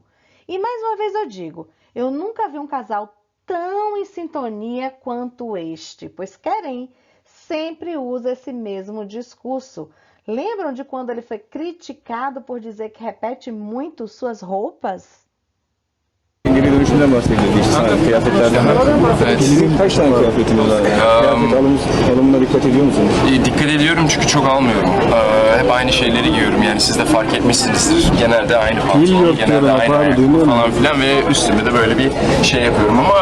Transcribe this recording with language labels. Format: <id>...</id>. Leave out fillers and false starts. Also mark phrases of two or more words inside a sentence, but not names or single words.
<pt>E mais uma vez eu digo, eu nunca vi um casal tão em sintonia quanto este, pois Keren sempre usa esse mesmo discurso. Lembram de quando ele foi criticado por dizer que repete muito suas roupas?</pt> <tr>Geri dönüşümden bahsediyor. Değişti kıyafetlerden. Evet. Sizin kaç tane kıyafetiniz var? Kıyafet alımına dikkat ediyor musunuz? Dikkat ediyorum çünkü çok almıyorum. Hep aynı şeyleri giyiyorum. Yani siz de fark etmişsinizdir. Genelde aynı pantolon, genelde aynı ayakkabı falan filan ve üstüme de böyle bir şey yapıyorum ama...</tr>